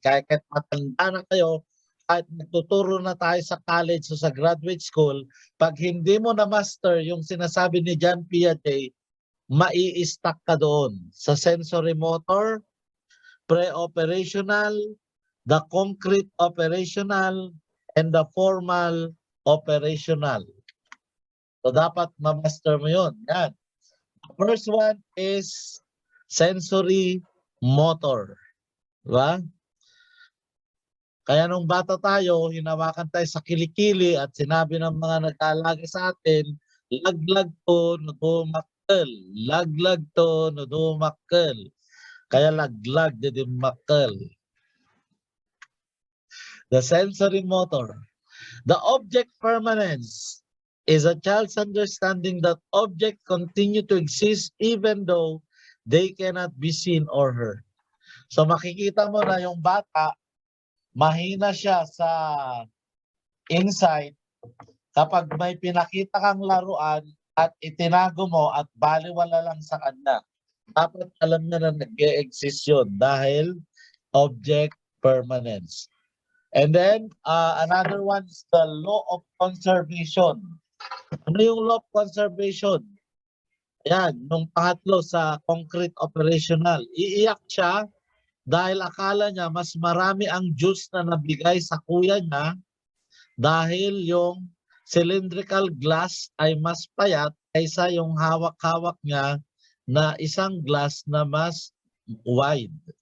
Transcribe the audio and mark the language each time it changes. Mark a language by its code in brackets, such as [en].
[tl] Kahit matanda na kayo, kahit nagtuturo na tayo sa college o sa graduate school, pag hindi mo na-master yung sinasabi ni John Piaget, mai-stuck ka doon sa sensory motor, pre-operational, the concrete operational, and the formal operational. So dapat ma-master mo yun. Yan. [en] The first one is sensory motor. [tl] Diba? Kaya nung bata tayo, hinawakan tayo sa kilikili at sinabi ng mga nag-aalaga sa atin, laglag to, nudumakkel. Laglag to, nudumakkel. Kaya laglag, didimakkel. [en] The sensory motor. The object permanence is a child's understanding that objects continue to exist even though they cannot be seen or heard. [tl] So makikita mo na yung bata, mahina siya sa insight kapag may pinakita kang laruan at itinago mo at baliwala lang sa kanya. Dapat alam niya na nag-e-exist yun dahil object permanence. [en] And then, another one is the law of conservation. [tl] Ano yung law of conservation? Ayan, nung pangatlo sa concrete operational. Iiyak siya dahil akala niya mas marami ang juice na nabigay sa kuya niya dahil yung cylindrical glass ay mas payat kaysa yung hawak-hawak niya na isang glass na mas wide.